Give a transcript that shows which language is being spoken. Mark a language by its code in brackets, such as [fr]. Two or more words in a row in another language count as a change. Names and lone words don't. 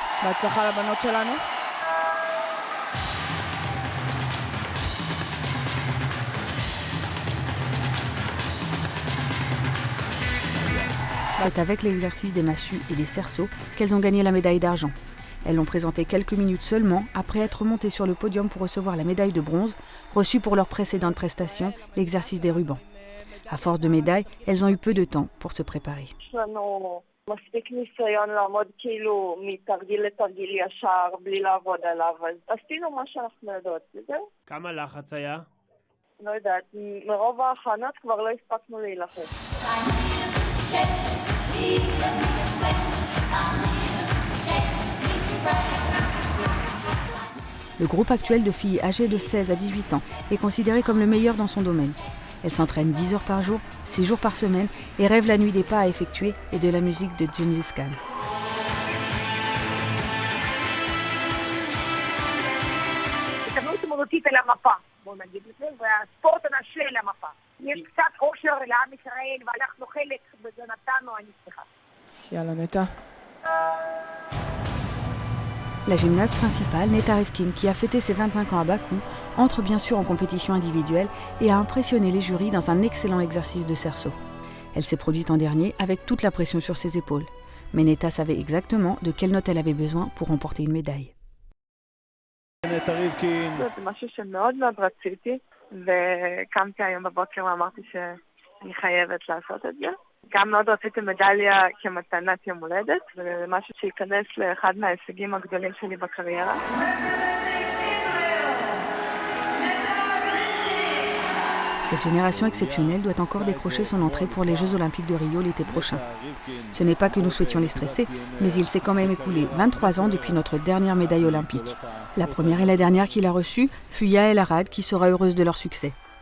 [fr] C'est avec l'exercice des massues et des cerceaux qu'elles ont gagné la médaille d'argent. Elles l'ont présentée quelques minutes seulement après être montées sur le podium pour recevoir la médaille de bronze, reçue pour leur précédente prestation, l'exercice des rubans. À force de médailles, elles ont eu peu de temps pour se préparer. [he] מספיק ניסיון לעמוד כאילו מתרגיל לתרגיל ישר בלי לעבוד עליו, אז עשינו מה שאנחנו יודעות, וזהו. כמה לחץ היה? לא יודעת, מרוב ההכנות כבר לא הספקנו להילחץ. [fr] Le groupe actuel de filles âgées de 16 à 18 ans est considéré comme le meilleur dans son domaine. Elles s'entraînent 10 heures par jour, 6 jours par semaine et rêvent la nuit des pas à effectuer et de la musique de Gengis Khan. [he] בוא נגיד את זה, והספורט הנשי למפה. יש קצת אושר לעם ישראל, ואנחנו חלק בזה נתנו, אני שמחה. יאללה, נטע. [fr] La gymnaste principale, Netta Rivkin, qui a fêté ses 25 ans à Bakou, entre bien sûr en compétition individuelle et a impressionné les jurys dans un excellent exercice de cerceau. Elle s'est produite en dernier avec toute la pression sur ses épaules. Mais Netta savait exactement de quelle note elle avait besoin pour remporter une médaille. [he] נטע ריבקין. זה משהו שמאוד מאוד רציתי, וקמתי היום בבוקר ואמרתי שאני חייבת לעשות את זה. גם מאוד רציתי מדליה כמתנת יום הולדת, וזה משהו שייכנס לאחד מההישגים הגדולים שלי בקריירה. [fr] Cette génération exceptionnelle doit encore décrocher son entrée pour les Jeux Olympiques de Rio l'été prochain. Ce n'est pas que nous souhaitions les stresser, mais il s'est quand même écoulé 23 ans depuis notre dernière médaille olympique. La première et la dernière qu'il a reçue fut Yael Arad, qui sera heureuse de leur succès.